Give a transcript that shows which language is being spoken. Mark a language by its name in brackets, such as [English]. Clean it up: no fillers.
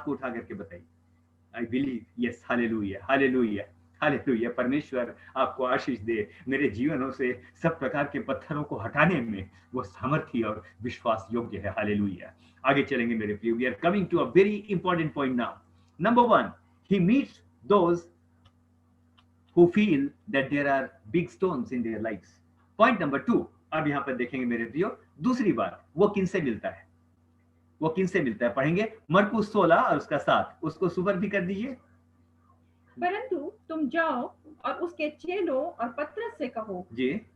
[Hindi] हाथ को उठा करके बताइए, [English] I believe. Yes, [Hindi] hallelujah, hallelujah, hallelujah. परमेश्वर आपको आशीष दे। मेरे जीवनों से सब प्रकार के पत्थरों को हटाने में वो सामर्थ्य और विश्वास योग्य है। हालेलुया। आगे चलेंगे मेरे प्रिय। [English] We are coming to a very important point now. Number 1, he meets those who feel that there are big stones in their lives. Point number 2, [Hindi] अब यहाँ पर देखेंगे मेरे प्रियो, दूसरी बात, वो किनसे मिलता है। वो किनसे मिलता है पढ़ेंगे, मरकुस 16 और उसका 7, उसको सुपर भी कर दीजिए। परंतु तुम जाओ और उसके चेलों और पतरस से कहो जी